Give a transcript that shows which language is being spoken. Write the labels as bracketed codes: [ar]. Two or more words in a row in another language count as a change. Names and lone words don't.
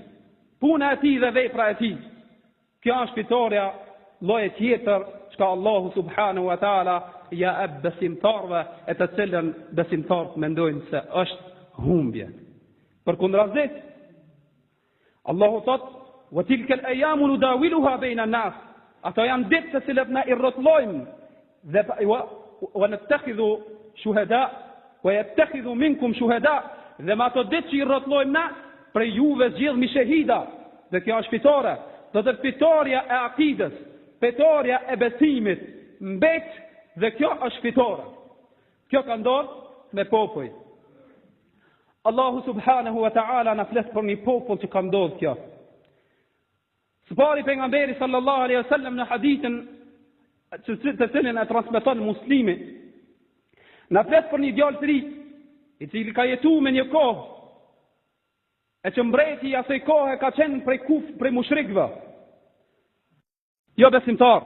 [sq] Puna e tij dhe vepra e tij. Kjo është fitoria lloje tjetër çka Allahu [ar] سبحانه وتعالى [sq] ja e besimtarve, e të cilën besimtarët mendojnë se është humbje. Përkundërshëm, Allahu thot: [ar] "وتلك الأيام نداولها بين الناس." [sq] Ato janë ditë të cilat na i rrotullojmë dhe [ar] ونتخذ شهداء ويتخذ منكم شهداء, [sq] dhe me ato ditë që i rrotullojmë na, prej juve zgjidhni shahida. Dhe kjo është fitore. Do të fitoria e akides, fitoria e besimit mbet, dhe kjo është fitore. Kjo ka ndodhur me popull. Allahu [ar] سبحانه وتعالى [sq] na flet për një popull që ka ndodhur kjo. Së pari pejgamberi [ar] صلى الله عليه وسلم [sq] në hadithin të cilin e transmeton Muslimi, na flet për një djalë të ri, i cili ka jetuar me një kohë, e që mbreti i asaj kohe ka qenë prej mushrikëve, jo besimtar.